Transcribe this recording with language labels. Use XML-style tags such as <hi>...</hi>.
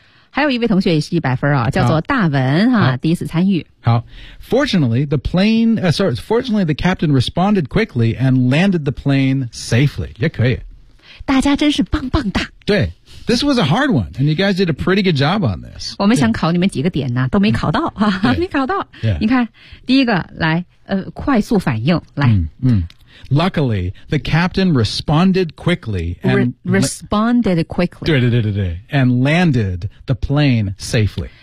<zh>还有一位同学也是100分啊，叫做大文啊，第一次参与。</zh> <en>好 ,fortunately, the plane,、sorry, fortunately, the captain responded quickly and landed the plane safely.</en> <zh>也可以。大家真是棒棒哒。对。</zh> <en>This was a hard one, and you guys did a pretty good job on this.</en> <zh>我们想考你们几个点呢、啊、都没考到、嗯、没考到。</zh> <en>Yeah.</en> <zh>你看第一个来快速反应来。</zh> <en>嗯。嗯Luckily, the captain responded quickly and responded quickly. 对对对对对 and landed the plane safely.</en>